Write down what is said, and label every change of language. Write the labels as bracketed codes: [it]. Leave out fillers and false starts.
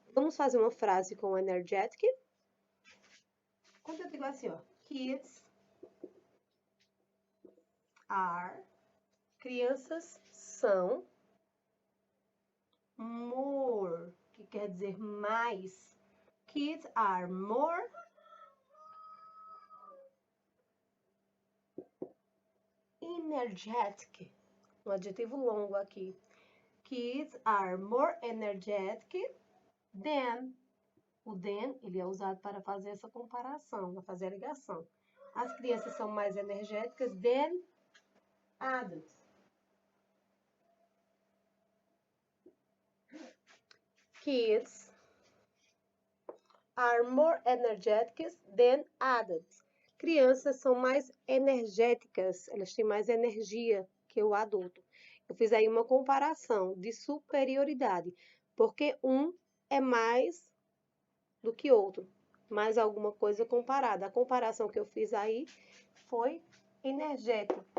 [pt] Vamos fazer uma frase com energetic? Quando eu digo assim, ó, [en] kids are, [pt] crianças são, more, que quer dizer mais. [en] Kids are more energetic. [pt] Um adjetivo longo aqui. [en] Kids are more energetic than. [pt] O than, ele é usado para fazer essa comparação, para fazer a ligação. As crianças são mais energéticas [en] than adults. Kids are more energetic than adults. [pt] Crianças são mais energéticas, elas têm mais energia que o adulto. Eu fiz aí uma comparação de superioridade, porque um é mais do que outro, mais alguma coisa comparada. A comparação que eu fiz aí foi energético.